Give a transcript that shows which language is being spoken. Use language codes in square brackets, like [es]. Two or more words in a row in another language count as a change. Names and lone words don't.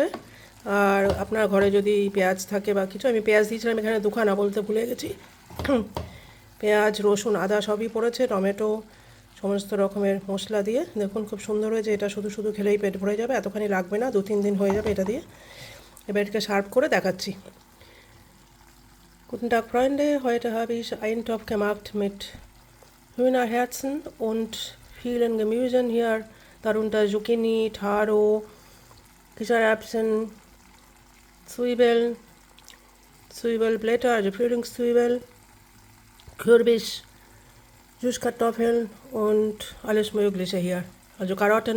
[bn] আর আপনার ঘরে যদি পেঁয়াজ থাকে বা কিছু, আমি পেঁয়াজ দিয়েছিলাম এখানে দুখানা, বলতে ভুলে গেছি। পেঁয়াজ, রসুন, আদা সবই পড়েছে, টমেটো, সমস্ত রকমের মশলা দিয়ে। দেখুন খুব সুন্দর হয়েছে। এটা শুধু শুধু খেলেই পেট ভরে যাবে, এতখানি লাগবে না, 2-3 দিন হয়ে যাবে এটা দিয়ে। এবার এটাকে সার্ভ করে দেখাচ্ছি। [de] Guten Tag, Freunde. Heute habe ich Eintopf gemacht mit Hühnerherzen und vielen Gemüsen hier, darunter Zucchini, Taro, Kichererbsen, Zwiebeln, Zwiebelblätter, also Frühlingszwiebel, Kürbis, Süßkartoffeln und alles Mögliche hier, also Karotten.